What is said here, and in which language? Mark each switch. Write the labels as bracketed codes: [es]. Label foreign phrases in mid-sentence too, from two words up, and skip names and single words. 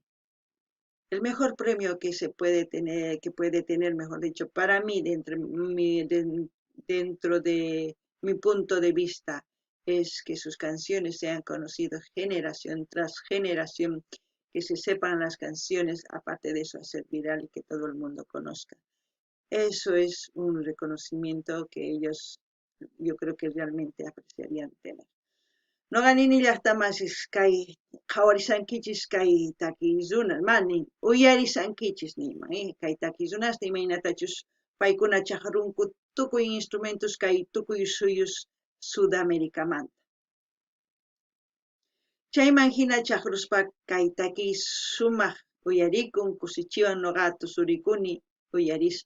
[es] El mejor premio que se puede tener, mejor dicho, para mí, dentro de mi punto de vista, es que sus canciones sean conocidas generación tras generación, que se sepan las canciones, aparte de eso, hacer viral y que todo el mundo conozca. Eso es un reconocimiento que ellos yo creo que realmente apreciarían tener. [qu] No ganini llaqtamasis kay qhawarisankichis kay takiy mani uyarisankichis niyman kay takiykunasta imaynatachus paykuna chakrunku tukuy instrumentos kay tukuy suyus Sudamericamanta. Chayman hina chakruspa kay takiy sumaq uyarikun kusichiwan nuqa tusurikuni uyarispa.